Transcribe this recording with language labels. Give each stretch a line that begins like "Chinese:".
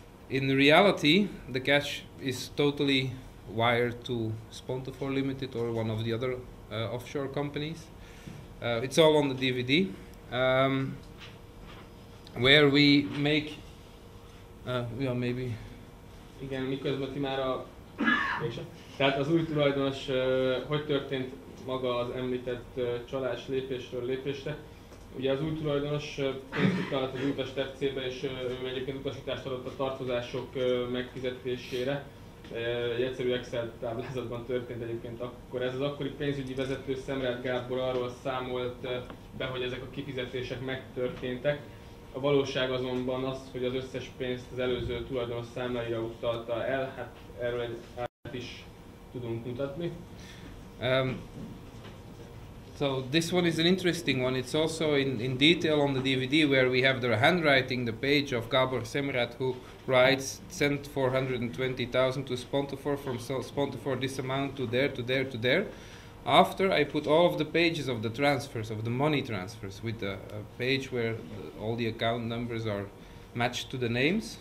English: In reality, the cash is totally wired to Spontafor Limited or one of the other offshore companies. It's all on the DVD, where we make, yeah, maybe.
Hungarian: Igen, miközben ti már a... Tehát az új tulajdonos, hogy történt maga az említett csalás lépésről lépésre. Ugye az új tulajdonos pénzt utalt az utas FC-be, és ő egyébként utasítást adott a tartozások megfizetésére. Egy egyszerű Excel táblázatban történt egyébként akkor. Ez az akkori pénzügyi vezető Semrat Gábor arról számolt be, hogy ezek a kifizetések megtörténtek. A valóság azonban az, hogy az összes pénzt az előző tulajdonos számláira utalta el, hát erről egy árat is tudunk mutatni.
English: So this one is an interesting one. It's also in detail on the DVD where we have the handwriting, the page of Gabor Semrat, who writes, sent 420,000 to Spontafor, from Spontafor this amount to there, to there, to there. After I put all of the pages of the transfers, of the money transfers, with a page where all the account numbers are matched to the names.